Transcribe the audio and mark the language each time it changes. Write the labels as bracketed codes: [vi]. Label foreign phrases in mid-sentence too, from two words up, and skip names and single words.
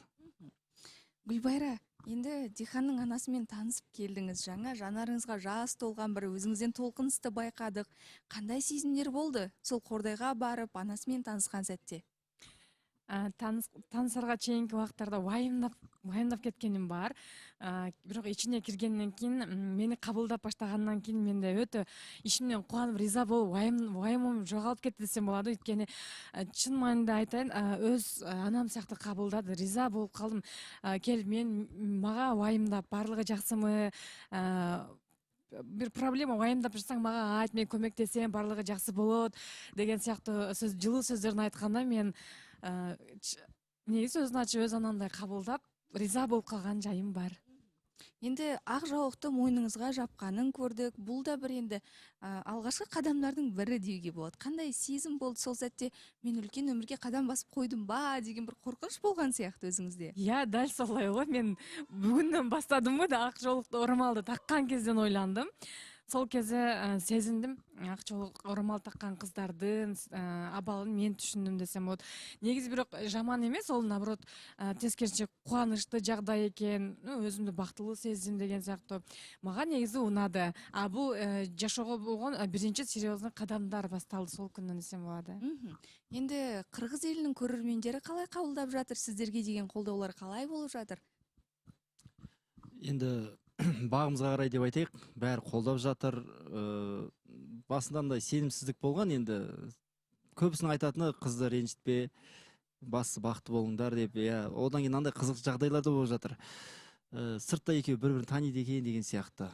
[kk] Гүлбайра, енді Диханның анасымен танысып келдіңіз. Жаңа жанарыңызға жас толған бір өзіңізден толқынысты байқадық. Қандай сезімдер болды сол Қордайға барып анасымен танысқан сәтте? Танысарға чейинки уақыттарда уайымдап кеткенім бар. [ky] Бирок ичине киргенден кийин, мени кабылдап баштагандан кийин менде өтө ичимден кубанып, риза болуп, уайымым жоголуп кетти десем болот. Өйткөнү чын маанинде айтайын, өз анам сыяктуу кабылдады, риза болуп калдым. Келип мага уайымдап, барлыгы жаксымы, бир проблема уайымдап жатсаң мага айт, мен көмөктесем, барлыгы жакшы болот деген сыяктуу жылуу сөздөрүн айтканда мен негизи өзүн ачып өз анамдай кабылдап, риза болуп калган жайым бар. [kk] Енді ақ жаулықты мойныңызға жапқанын көрдік. Бұл да бір енді алғашқы қадамдардың бірі деуге болады. Қандай сезім болды сол сәтте? Мен үлкен өмірге қадам басып қойдым ба деген бір қорқыныш болған сияқты өзіңізде? Иә, дәл солай ғой. Мен бүгіннен бастадым ғой да ақ жаулықты орамалды таққан кезден ойландым. Сол кезде сезіндім, ақ жаулык орамал таққан қыздардың [ky] абалын мен түшүндүм десем болот. Негизи бирок жаман эмес, ол наоборот тескерисинче кубанычтуу жагдай экен, өзүмдү бактылуу сездим деген сыяктуу. Мага негизи унады. Бул жашоого болгон биринчи серьезный кадамдар башталды сол күндөн десем болот. [kk] Енді [ky] Кыргыз элинин көрөрмендери [kk] калай кабылдап жатыр? Сиздерге деген колдоолор калай болуп жатыр? Енді бағымызға қарай деп айтайық, бәрі қолдап жатыр. Басында мындай сенімсіздік болған, енді көбісінің айтатыны қызды ренжітпе, басы бақытты болыңдар деп. Одан кейін андай қызық жағдайлар да болып жатыр. Сыртта екеуі бір-бірін таниды екен деген сияқты.